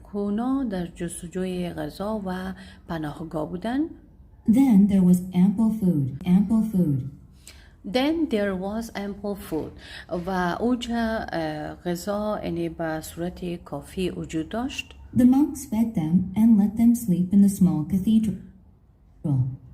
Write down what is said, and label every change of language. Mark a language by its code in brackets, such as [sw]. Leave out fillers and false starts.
[fa] اونا در جستجوی غذا و پناهگاه بودند. [en] Then there was ample food. [fa] و اوجه غذا یعنی به صورت کافی وجود داشت. [en] The monks fed them and let them sleep in the small cathedral.